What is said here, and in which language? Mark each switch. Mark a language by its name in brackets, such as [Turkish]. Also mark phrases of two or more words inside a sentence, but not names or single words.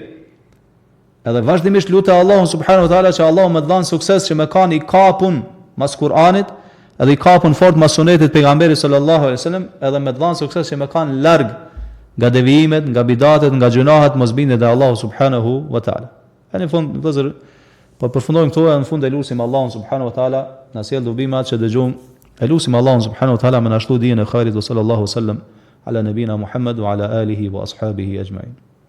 [Albanian] Edhe vazhdimisht lutë Allahun [Arabic] سبحانه وتعالى [Albanian] që Allahu më dhanë sukses që me kanë i kapun mas Kur'anit, edhe i kapun fort mas sunetit pejgamberit [Arabic] صلى الله عليه وسلم, [Albanian] edhe me dhanë sukses që me kanë larg nga devijimet, nga bidatet, nga gjunahet, mosbindjet e Allahu [Arabic] سبحانه وتعالى. [Albanian] Në fund vëllazër, po përfundojmë këtu, në fund e lutim Allahun [Arabic] سبحانه وتعالى [Albanian] na sjell dobimat që dëgjojmë. Elusim Allahun [Arabic] سبحانه وتعالى [Albanian] me na shtu dijen e khairit, [Arabic] وصلى الله وسلم على نبينا محمد وعلى آله وأصحابه أجمعين.